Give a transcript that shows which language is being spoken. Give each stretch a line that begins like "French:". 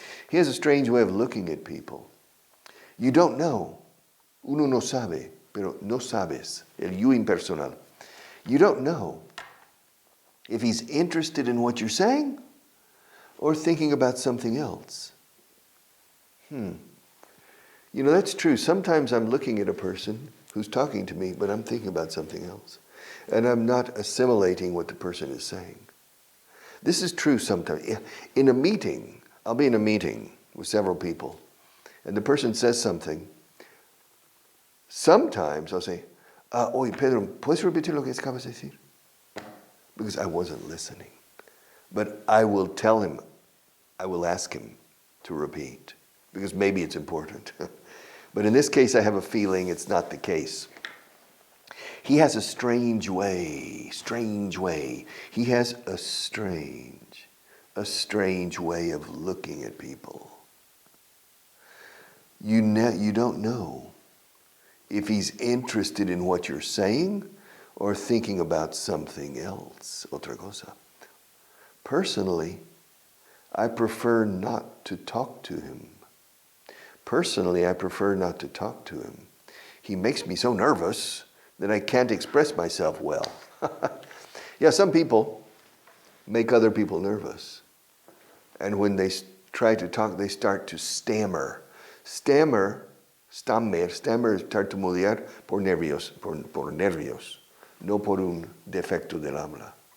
English: He has a strange way of looking at people. You don't know.
Spanish: Uno no sabe, pero no sabes. El you impersonal.
English: You don't know if he's interested in what you're saying or thinking about something else. You know, that's true. Sometimes I'm looking at a person who's talking to me, but I'm thinking about something else. And I'm not assimilating what the person is saying. This is true sometimes. In a meeting, I'll be in a meeting with several people, and the person says something. Sometimes I'll say,
Spanish: oye, Pedro, ¿puedes repetir lo que acabas de decir?
English: Because I wasn't listening. But I will tell him, I will ask him to repeat, because maybe it's important. But in this case, I have a feeling it's not the case. He has a strange way. He has a strange way of looking at people. You don't know if he's interested in what you're saying or thinking about something else,
Spanish: otra cosa.
English: Personally, I prefer not to talk to him. Personally, I prefer not to talk to him. He makes me so nervous that I can't express myself well. Yeah, some people make other people nervous. And when they try to talk, they start to stammer.
Spanish: Stammer es tartamudear por nervios, no por un defecto del habla.